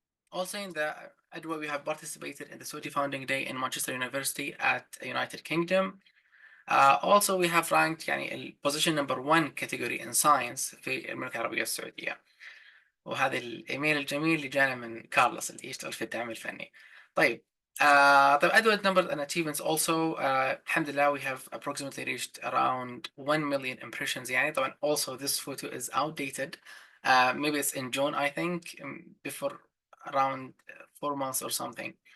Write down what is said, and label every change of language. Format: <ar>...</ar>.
<en>Also in the Adwa, we have participated in the Saudi Founding Day in Manchester University at United Kingdom. Also we have ranked يعني position number 1 category in science في المملكة العربية السعودية.</en> <ar>وهذا الايميل الجميل اللي جانا من كارلوس اللي يشتغل في الدعم الفني.</ar> <en>طيب طيب Adwa numbers and achievements also الحمد لله we have approximately reached around 1 million impressions يعني. طبعا also this photo is outdated. Maybe it's in June, I think, before around 4 months or something.</en>